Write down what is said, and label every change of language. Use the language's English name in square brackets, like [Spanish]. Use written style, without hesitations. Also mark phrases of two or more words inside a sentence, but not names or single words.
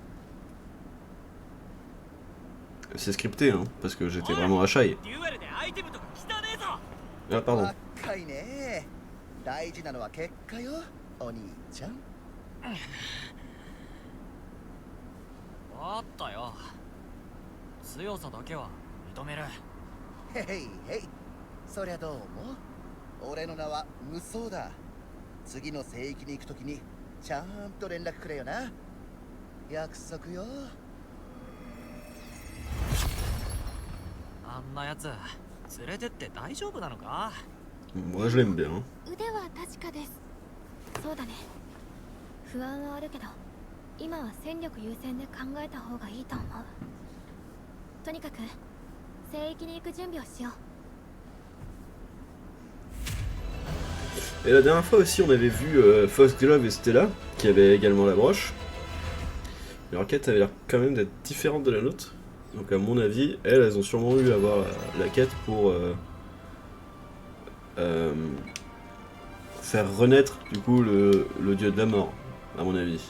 [French] C'est scripté, hein, parce que j'étais vraiment à Shai. Ah, pardon. [Japanese] 若いね。大事なのは結果よ、お兄ちゃん。あったよ。強さだけは認める。へいへい。そりゃどうも。俺の名は無双だ。次の聖域に行くときにちゃんと連絡くれよな。約束よ。あんなやつ連れてって大丈夫なのか？ [French] Moi je l'aime bien. [Japanese] 腕は確かです。そうだね。不安はあるけど、今は戦力優先で考えた方がいいと思う。とにかく聖域に行く準備をしよう。 [French] Et la dernière fois aussi on avait vu Foxglove et Stella qui avaient également la broche. Leur quête avait l'air quand même d'être différente de la nôtre. Donc à mon avis, elles ont sûrement eu à avoir la quête pour faire renaître du coup le dieu de la mort, à mon avis.